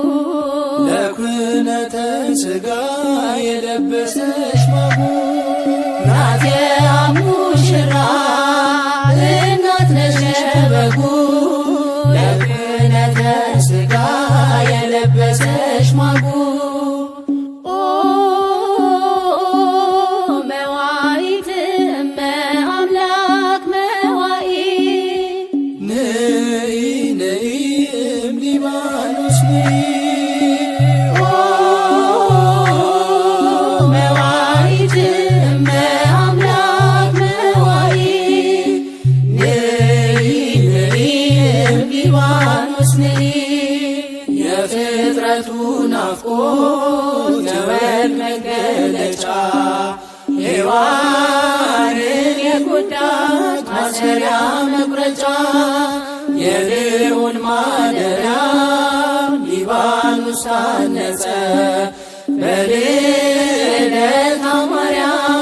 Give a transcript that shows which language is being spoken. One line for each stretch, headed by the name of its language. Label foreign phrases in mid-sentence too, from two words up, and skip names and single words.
Geez: ለኩነተ ሥጋ
Amharic: የለበሰች ማጉ ናቴ ሙሽራ እናት ነሽ ለበጉ
Geez: ለኩነተ ሥጋ
Amharic: የለበሰች ማጉ
Geez: ኦ መዋዕት እመ አምላክ መዋዕት ንኢ ንኢ እም ሊባኖስ ንኢ ኦ መዋዕት እመ አምላክ መዋዕት ንኢ ንኢ እም ሊባኖስ ንኢ
Amharic: የፍጥረቱ ናፍቆት የወልድ መገለጫ ሔዋንን የጎዳች ማሰሪያ መቁረጫ የልዑል ማደሪያ ሊባኖስ ሊባኖስ ታነጸ በልደታ ማርያም